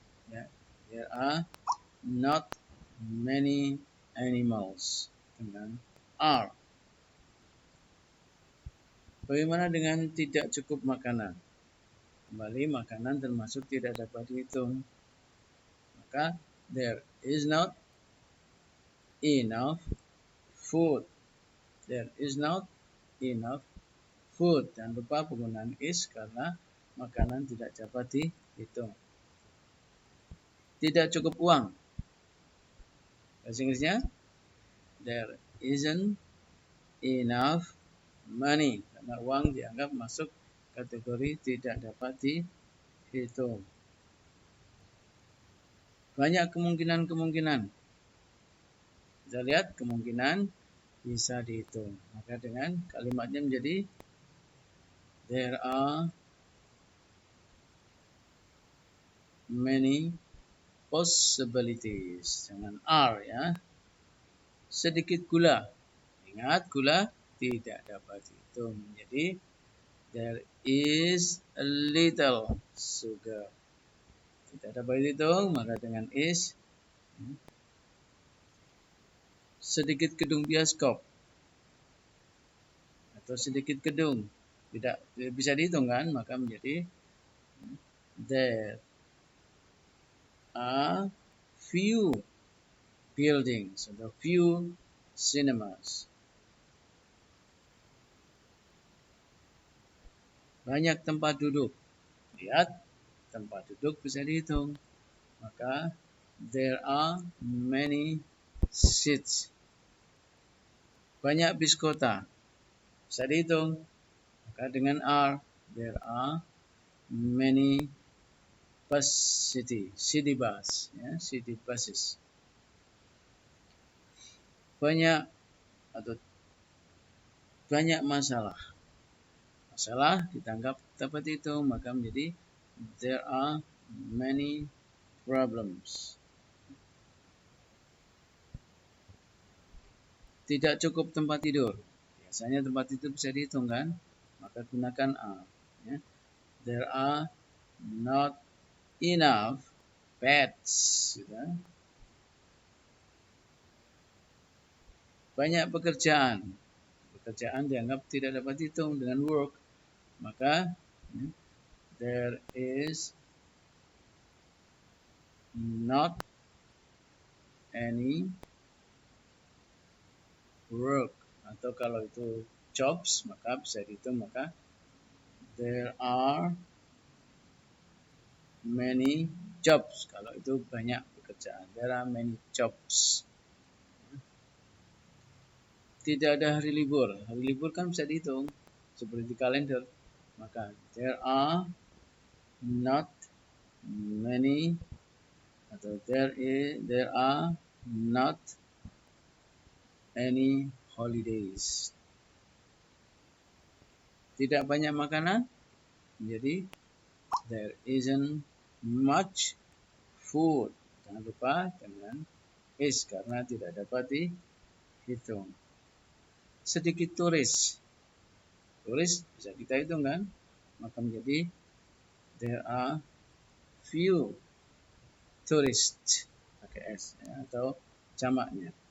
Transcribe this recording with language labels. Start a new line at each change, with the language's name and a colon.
English: Ya, there are not many animals
Indonesian: dengan are. Bagaimana dengan tidak cukup makanan? Kembali makanan termasuk tidak dapat dihitung.
English: Maka there is not enough food. There is not enough food.
Indonesian: Jangan lupa penggunaan is karena makanan tidak dapat dihitung. Tidak cukup uang. Bahasa Inggrisnya,
English: there isn't enough money.
Indonesian: Karena uang dianggap masuk kategori tidak dapat dihitung. Banyak kemungkinan-kemungkinan. Kita lihat kemungkinan bisa dihitung. Maka dengan kalimatnya menjadi
English: there are many possibilities.
Indonesian: Dengan are ya. Sedikit gula. Ingat gula tidak dapat dihitung.
English: Jadi there is a little sugar.
Indonesian: Tidak dapat dihitung, maka dengan is. Sedikit gedung bioskop atau sedikit gedung tidak bisa dihitung kan, maka menjadi
English: there are few buildings atau few cinemas.
Indonesian: Banyak tempat duduk. Lihat, tempat duduk bisa dihitung.
English: Maka there are many seats.
Indonesian: Banyak bis kota. Bisa dihitung. Maka dengan are,
English: there are many bus city bus, ya, city buses.
Indonesian: Banyak masalah. Masalah ditangkap dapat dihitung, maka menjadi
English: there are many problems.
Indonesian: Tidak cukup tempat tidur. Biasanya tempat tidur bisa dihitung kan? Maka gunakan are. Ya.
English: There are not enough beds.
Indonesian: Gitu. Banyak pekerjaan. Pekerjaan dianggap tidak dapat dihitung dengan work.
English: Maka there is not any work.
Indonesian: Atau kalau itu jobs, maka bisa dihitung. Maka
English: there are many jobs.
Indonesian: Kalau itu banyak pekerjaan.
English: There are many jobs.
Indonesian: Tidak ada hari libur. Hari libur kan bisa dihitung. Seperti di kalender.
English: Maka there are not many atau there are not any holidays.
Indonesian: Tidak banyak makanan. Jadi
English: there isn't much food.
Indonesian: Jangan lupa dengan is karena tidak dapat dihitung. Sedikit turis. Turis bisa kita hitung kan? Maka menjadi
English: there are few tourists
Indonesian: pakai s ya, atau jamaknya.